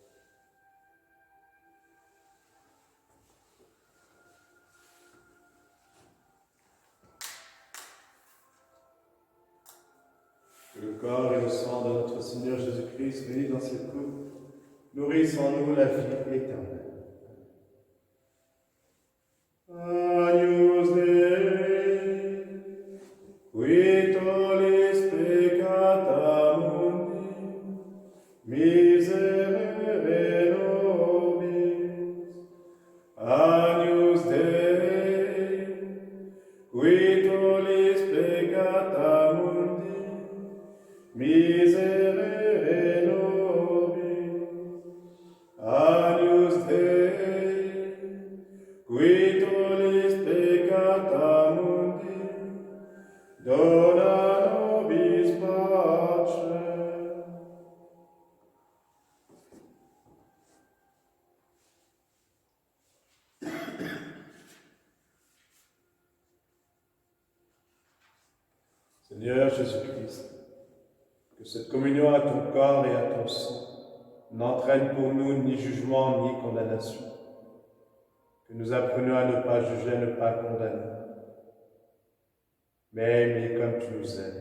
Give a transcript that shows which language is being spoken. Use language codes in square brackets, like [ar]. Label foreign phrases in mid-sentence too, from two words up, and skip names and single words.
[fr] Que le corps et le sang de notre Seigneur Jésus-Christ, bénis dans cette coupe, nourrissent en nous la vie éternelle. [la] Agnus Dei, qui tollis peccata mundi, miserere nobis. Agnus Dei, qui tollis peccata mundi, miserere nobis. Agnus Dei, qui tollis peccata mundi, dona nobis pace. [fr] Seigneur Jésus-Christ, que cette communion à ton corps et à ton sang n'entraîne pour nous ni jugement ni condamnation, que nous apprenions à ne pas juger, à ne pas condamner, mais à aimer comme tu nous aimes.